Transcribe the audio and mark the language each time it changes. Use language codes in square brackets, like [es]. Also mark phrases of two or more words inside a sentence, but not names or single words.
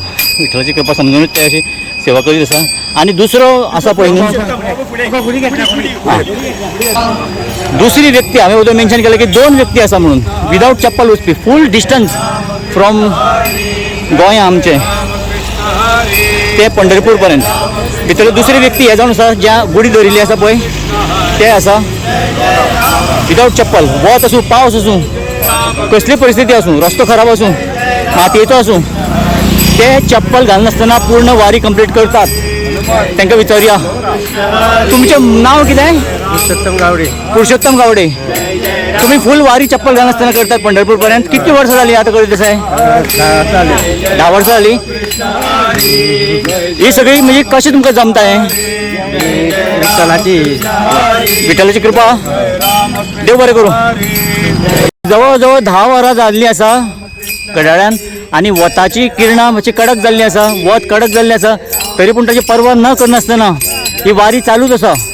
[kok] विठ्ठलाची कृपा समजूनच ते अशी सेवा करीत आसा. आणि दुसरो आसा पळय न्ही दुसरी व्यक्ती हांवें उदय मेन्शन केलें की 2 व्यक्ती आसा म्हणून विदाउट चप्पल वचपी [en] full distance from [kok] गोंय आमचे ते पंढरपूर पर्यंत. भितर दुसरी व्यक्ती हे जावन आसा ज्या गुडी धरिल्ली आसा पळय ते आसा विदाउट चप्पल. वत आसूं पावस आसूं कसली परिस्थिती आसूं रस्तो खराब आसूं मातयेचो आसूं ते चप्पल घालनासतना पूर्ण वारी कंप्लीट करतात. त्यांना विचारूया तुमचें नाव कितें? पुरुषोत्तम गावडे. पुरुषोत्तम गावडे. तुम्ही फुल वारी चप्पल घालनासतना करतात पंढरपूर पर्यंत. [mr] किती वर्ष झाली आता करत आहे? 10 वर्ष झाली. [kok] ही सगळी म्हणजे कशी तुमकां जमताय? विठ्ठलाची कृपा. देव बरें करूं. जवळ 10 वरां जाल्लीं आसा कडाळ्यान आनी वताची किरणां मातशी कडक जाल्ली आसा. वत कडक जाल्लें आसा तरी पूण ताची पर्वा न करनासतना ही वारी चालूच आसा.